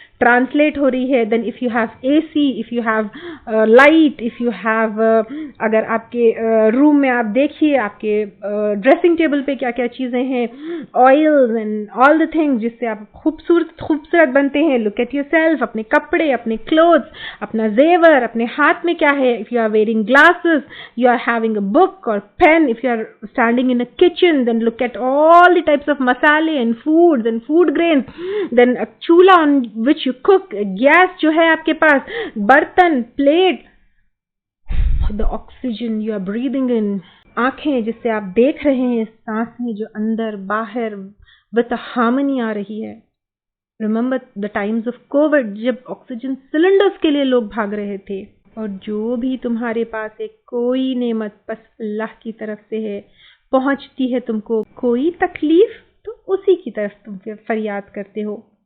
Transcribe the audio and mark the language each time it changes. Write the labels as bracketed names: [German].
[Hindi] Translate हो रही है, [English] then if you have [Hindi] AC, if you have light, if you have अगर आपके रूम में आप देखिए आपके ड्रेसिंग टेबल पे क्या क्या चीज़ें हैं, [English] oils and all the things [Hindi] जिससे आप खूबसूरत बनते हैं. [English] look at yourself, [Hindi] अपने कपड़े, अपने क्लोथ्स, अपना जेवर, अपने हाथ में क्या है. [English] if you are wearing glasses, you are having a book or pen, if you are standing in a kitchen, then look at all the types of masale and foods and food grains, then a chula on which you cook, gas [Hindi] जो है आपके पास, बर्तन, plate, [English] the oxygen you are breathing in, [Hindi] आंखें जिससे आप देख रहे हैं, सांसें जो अंदर बाहर [English] with a harmony [Hindi] आ रही है. [English] Remember the times of COVID [Hindi] जब ऑक्सीजन सिलेंडर्स के लिए लोग भाग रहे थे. और जो भी तुम्हारे पास एक कोई नेमत बस अल्लाह की तरफ से है, पहुंचती है तुमको कोई तकलीफ तो उसी की तरफ तुम फरियाद करते हो.